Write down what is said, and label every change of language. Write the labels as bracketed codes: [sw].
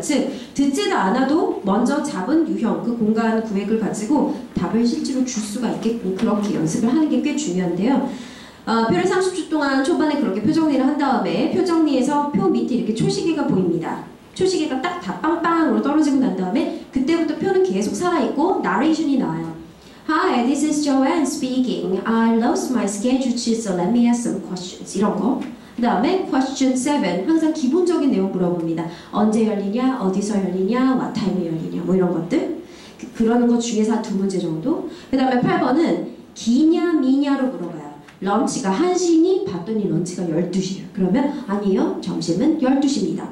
[ko] 즉 듣지도 않아도 먼저 잡은 유형, 그 공간 구획을 가지고 답을 실제로 줄 수가 있게끔 그렇게 연습을 하는 게 꽤 중요한데요. 표를 30초 동안 초반에 그렇게 표 정리를 한 다음에 표 정리해서 표 밑에 이렇게 초시계가 보입니다. 초시계가 딱 다 빵빵으로 떨어지고 난 다음에 그때부터 표는 계속 살아있고 나레이션이 나와요. [en] Hi, this is Joanne speaking. I lost my schedule sheet, so let me ask some questions. [ko] 이런 거. 그 다음에 question 7. 항상 기본적인 내용 물어봅니다. 언제 열리냐, 어디서 열리냐, what time 에 열리냐, 뭐 이런 것들. 그러는 것 중에서 한 2문제 정도. 그 다음에 8번은 기냐 미냐로 물어봐요. 런치가 1시니? 봤더니 런치가 12시예요. 그러면 아니요, 점심은 12시입니다.